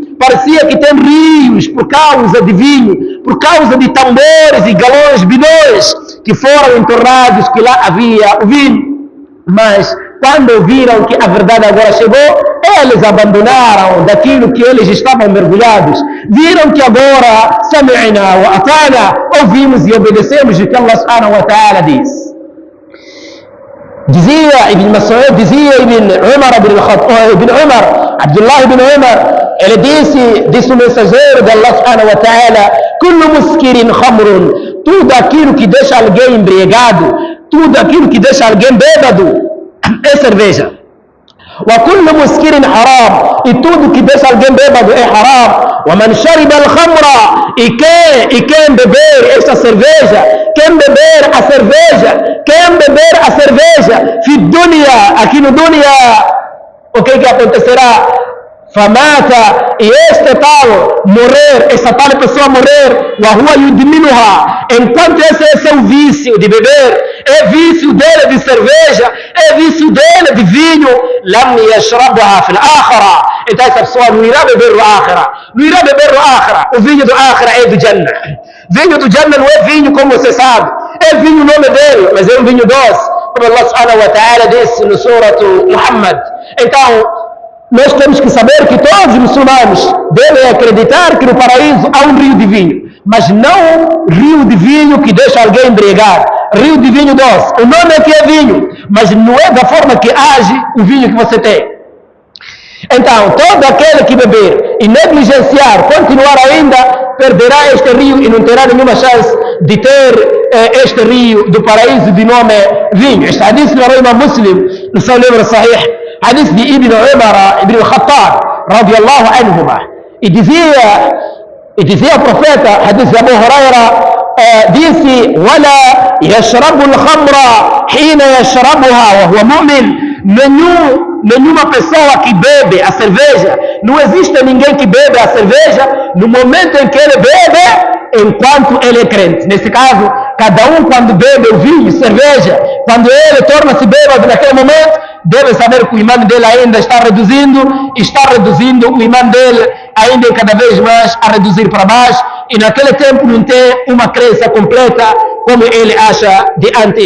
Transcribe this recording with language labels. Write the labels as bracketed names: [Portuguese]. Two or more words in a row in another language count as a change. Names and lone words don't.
[Portuguese] Parecia que tem rios por causa de vinho, por causa de tambores e galões, bidões que foram entornados, que lá havia o vinho. Mas quando viram que a verdade agora chegou, eles abandonaram daquilo que eles estavam mergulhados. Viram que agora, [Arabic] سمعنا وأطعنا, [Portuguese] ouvimos e obedecemos o que Allah [Arabic] سبحانه وتعالى [Portuguese] diz. Dizia Ibn Mas'ud, dizia Ibn Umar, Abdullah Ibn Umar, ele disse o mensageiro de Allah [Arabic] سبحانه وتعالى, كل مسكر خمر, [Portuguese] tudo aquilo que deixa alguém embriagado, tudo aquilo que deixa alguém bêbado, é cerveja. [Arabic] وكل مسكر حرام, [Portuguese] e tudo que deixa alguém bêbado é haram. [Arabic] ومن شرب الخمر, [Portuguese] e quem beber esta cerveja, quem beber a cerveja, [Arabic] في الدنيا, [Portuguese] aqui no dunya, o que acontecerá? Famata, e este tal morrer, essa tal pessoa morrer, [Arabic] وهو يدمنها, [Portuguese] enquanto esse é seu vício de beber, é vício dele de cerveja, é vício dele de vinho, [Arabic] لم يشربها في الآخرة, [Portuguese] então essa pessoa não irá beber no akhirah, o vinho do akhirah é do Jannah. Vinho do Jannah não é vinho como você sabe, é vinho o nome dele, mas é um vinho doce, como Allah [Arabic] سبحانه وتعالى [Portuguese] disse no surah Muhammad. Então nós temos que saber que todos os muçulmanos devem acreditar que no paraíso há um rio de vinho, mas não rio de vinho que deixa alguém embriagar, rio de vinho doce. O nome é que é vinho, mas não é da forma que age o vinho que você tem. Então, todo aquele que beber e negligenciar, continuar ainda, perderá este rio e não terá nenhuma chance de ter este rio do paraíso de nome vinho. Este hadith no Imam Muslim, no seu livro Sahih, hadith de Ibn Umar, Ibn al-Khattab, [Arabic] رضي الله عنهما. [Portuguese] E dizia o profeta, hadith de Abu Huraira, disse, [Arabic] وَلَا يَشْرَبُ الْخَمْرَ حِينَ يَشْرَبُهَا وَهُوَ مُؤْمِنٌ. [Portuguese] Nenhuma pessoa que bebe a cerveja, não existe ninguém que bebe a cerveja no momento em que ele bebe, enquanto ele é crente. Nesse caso, cada um quando bebe o vinho, cerveja, quando ele torna-se bêbado naquele momento, deve saber que o imã dele ainda está reduzindo o imã dele ainda cada vez mais a reduzir para baixo, e naquele tempo não tem uma crença completa como ele acha de antes.